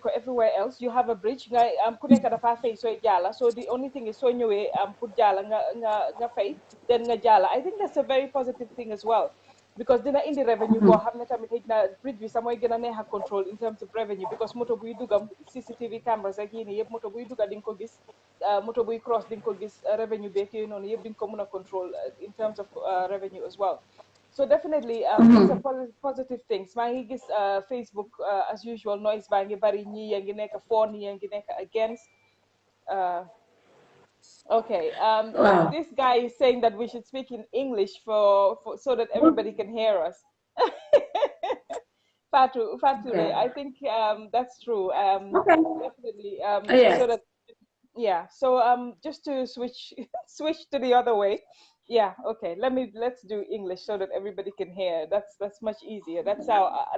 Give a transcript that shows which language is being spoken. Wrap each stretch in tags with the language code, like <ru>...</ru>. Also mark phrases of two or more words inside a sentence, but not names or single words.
<en>ko everywhere else you have a bridge</en> <wo>nga ku nekk dafa fay sooy jaala</wo> <en>so the only thing is</en> <wo>soo ñëwee pour jaala nga fay</wo> <en>then</en> <wo>nga jaala</wo> <en>I think that's a very positive thing as well because</en> <wo>dina indi revenue boo xam ne tamit xëy na bridge bi sax mooy gën a neex a</wo> <en>control in terms of revenue because</en> <wo>moto buy dugam</wo> <en>CCTV cameras</en> <wo>ak yii nii yëpp moto buy duga di nga ko gis moto buy cross di nga ko gis revenue beeg yooyu noonu yëpp di nga ko mën a</wo> <en>control in terms of revenue as well so definitely these are positive things</en> <wo>maa ngi gis</wo> <en>Facebook as usual</en> <wo>noise baa ngi bari ñii yaa ngi nekk for ñii yaa ngi nekk against</wo> <en>okay this guy is saying that we should speak in English for so that everybody can hear us Fatou okay. I think that's true definitely so that so just to switch to the other way okay let's do English so that everybody can hear that's much easier that's at</en>